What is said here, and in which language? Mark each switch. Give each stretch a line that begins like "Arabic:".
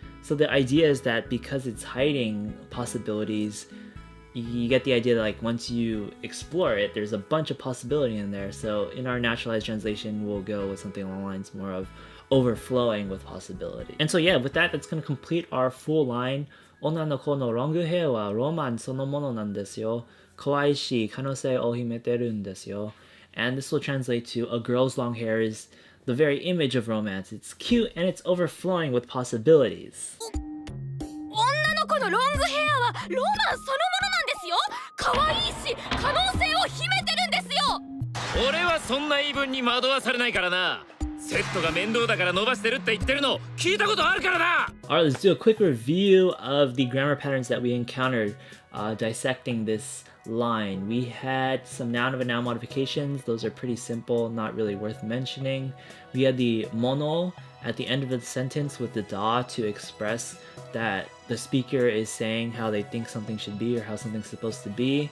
English: So the idea is that because it's hiding possibilities, you get the idea that like once you explore it, there's a bunch of possibility in there. So in our naturalized translation, we'll go with something along the lines more of overflowing with possibility. And so yeah, with that, that's going to complete our full line.
Japanese: 女の子のロングヘアはロマンそのものなんですよ。かわいいし可能性を秘めてるんですよ。
English: And this will translate to a girl's long hair is the very image of romance. It's cute and it's overflowing with possibilities.
Japanese: 女の子のロングヘアはロマンそのものなんですよ。可愛いし可能性を秘めてるんですよ。俺はそんな言い分に惑わされないからな。セットが面倒だから伸ばしてるって言ってるの聞いたことあるからな。
English: Alright, let's do a quick review of the grammar patterns that we encountered dissecting this line. We had some noun of a noun modifications. Those are pretty simple, not really worth mentioning. We had the mono at the end of the sentence with the da to express that the speaker is saying how they think something should be or how something's supposed to be.